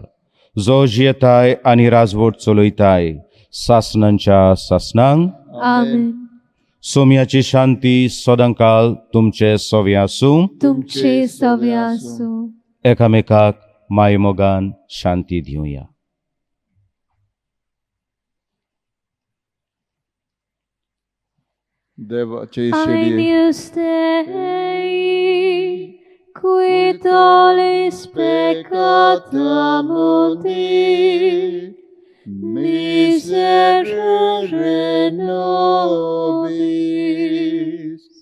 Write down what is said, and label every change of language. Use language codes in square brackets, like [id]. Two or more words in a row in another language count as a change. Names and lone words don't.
[kok] जो जियेताय आनी राजवट चलयताय सासनांच्या सासनांक. आमेन. सोम्याची शांती सदांकाल तुमचे सोवे आसूं. तुमचे सवे आसूं. एकामेकाक मायमोगान शांती दिवया. Devace [la] Agnus Dei, qui tollis peccata mundi, miserere nobis.